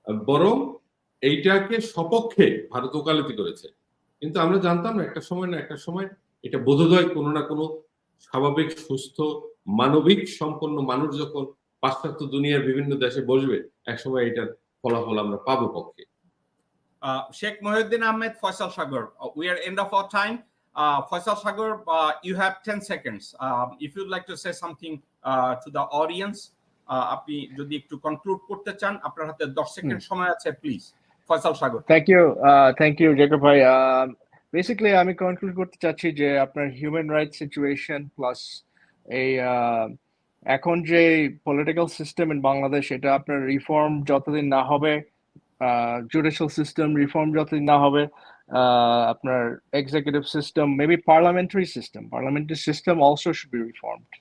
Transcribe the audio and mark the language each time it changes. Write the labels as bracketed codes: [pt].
[bn] বরং এইটাকে সপক্ষে ভারত ওকালতি করেছে। কিন্তু আমরা জানতাম না একটা সময় এটা বোধোদয় কোনো না কোনো স্বাভাবিক, সুস্থ, মানবিক সম্পন্ন মানুষ যখন পাশ্চাত্য দুনিয়ার বিভিন্ন দেশে বসবে, একসময় এটার ফলাফল আমরা পাবো পক্ষে। [en] Sheikh Mohiuddin Ahmed, Faisal Sagar, we are end of our time. Faisal Sagar, you have 10 seconds. If you'd like to say something to the audience, [bn] আপনি যদি একটু কনক্লুড করতে চান, আপনার হাতে 10 সেকেন্ড সময় আছে, please. [en] Faisal Sagar. Thank you Jacob ভাই। [bn] বেসিক্যালি আমি কনক্লুড করতে চাচ্ছি যে আপনার হিউম্যান রাইটস সিচুয়েশন প্লাস এই এখন যে পলিটিক্যাল সিস্টেম ইন বাংলাদেশ, এটা আপনার রিফর্ম যতদিন না হবে, জুডিশিয়াল সিস্টেম রিফর্ম যতদিন না হবে, আপনার executive system, [en] Maybe parliamentary system also should be reformed.